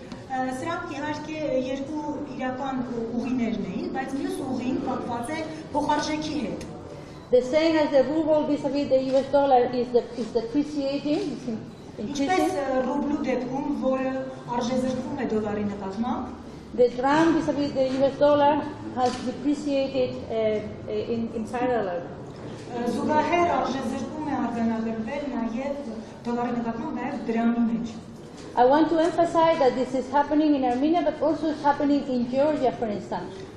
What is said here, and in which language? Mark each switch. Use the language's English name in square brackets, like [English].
[Armenian] Սրանք իհարկե երկու իրական ուղիներն էին, բայց մյուս ուղին կապված է փոխարժեքի հետ։ [English] The same as the ruble vis-à-vis the US dollar is depreciating, it's increasing. [Armenian] Ինչպես ռուբլու դեպքում, որը արժեզրկվում է դոլարի նկատմամբ, [English] the dram vis-à-vis the US dollar has depreciated in parallel. [Armenian] Զուգահեռ արժեզրկում է արձանագրվել նաև դոլարի նկատմամբ նաև դրամի մեջ։ [English] I want to emphasize that this is happening in Armenia, but also it's happening in Georgia, for instance.